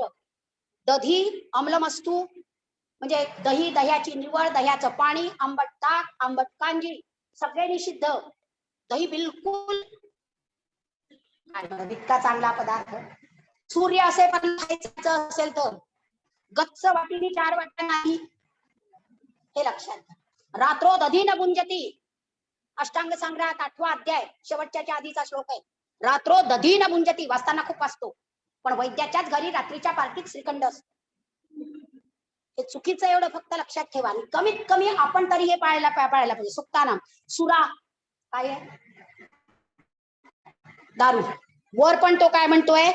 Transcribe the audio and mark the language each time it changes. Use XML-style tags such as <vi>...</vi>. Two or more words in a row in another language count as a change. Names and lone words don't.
<sa>दधी अम्लमस्तू</sa> <mr>म्हणजे दही, दह्याची निवड, दह्याचं पाणी, आंबट ताक, आंबट कांजी सगळे निषिद्ध. दही बिलकुल इतका चांगला पदार्थ. सूर्य असेपर्यंत खायचं असेल तर गच्च वाटीने 4 वाट्या नाही, हे लक्षात घ्या.</mr> <sa>रात्रो दधी न गुंजती,</sa> <mr>अष्टांग संग्रहात 8वा अध्याय शेवटच्या आधीचा श्लोक आहे.</mr> <sa>रात्रो दधी न गुंजती,</sa> <mr>वाचताना खूप वाचतो, पण वैद्याच्याच घरी रात्रीच्या पार्टीत श्रीखंड असतो. हे चुकीचं, एवढं फक्त लक्षात ठेवा. कमीत कमी आपण तरी हे पाळायला पाहिजे. सुक्तानाम, सुरा काय आहे? दारू. वर पण तो काय म्हणतोय?</mr>